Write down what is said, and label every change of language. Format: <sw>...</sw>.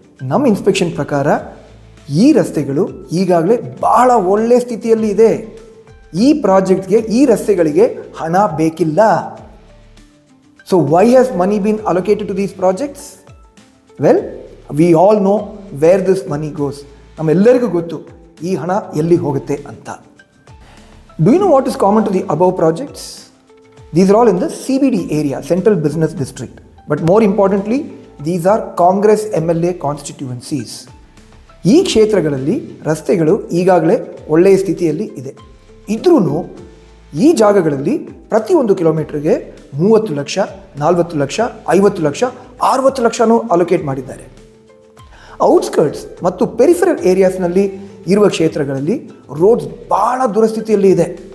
<kn>ನಮ್ಮ ಇನ್ಸ್ಪೆಕ್ಷನ್ ಪ್ರಕಾರ ಈ ರಸ್ತೆಗಳು ಈಗಾಗಲೇ ಬಹಳ ಒಳ್ಳೆಯ ಸ್ಥಿತಿಯಲ್ಲಿ ಇದೆ. ಈ ಪ್ರಾಜೆಕ್ಟ್ಗೆ, ಈ ರಸ್ತೆಗಳಿಗೆ ಹಣ ಬೇಕಿಲ್ಲ.</kn> <en>So why has money been allocated to these projects? Well, we all know where this money goes.</en> <kn>ನಮ್ಮೆಲ್ಲರಿಗೂ ಗೊತ್ತು ಈ ಹಣ ಎಲ್ಲಿ ಹೋಗುತ್ತೆ ಅಂತ.</kn> <en>Do you know what is common to the above projects? These are all in the CBD area, Central Business District. But more importantly, these are Congress MLA constituencies.</en> <kn>ಈ ಕ್ಷೇತ್ರಗಳಲ್ಲಿ ರಸ್ತೆಗಳು ಈಗಾಗಲೇ ಒಳ್ಳೆಯ ಸ್ಥಿತಿಯಲ್ಲಿ ಇದೆ. ಇದ್ರೂ ಈ ಜಾಗಗಳಲ್ಲಿ ಪ್ರತಿಯೊಂದು ಕಿಲೋಮೀಟರ್ಗೆ 30 ಲಕ್ಷ, 40 ಲಕ್ಷ, 50 ಲಕ್ಷ, 60 ಲಕ್ಷನೂ ಅಲೋಕೇಟ್ ಮಾಡಿದ್ದಾರೆ. ಔಟ್ಸ್ಕರ್ಟ್ಸ್ ಮತ್ತು ಪೆರಿಫರಲ್ ಏರಿಯಾಸ್ನಲ್ಲಿ ಇರುವ ಕ್ಷೇತ್ರಗಳಲ್ಲಿ ರೋಡ್ಸ್ ಭಾಳ ದುರಸ್ಥಿತಿಯಲ್ಲಿ ಇದೆ.</kn>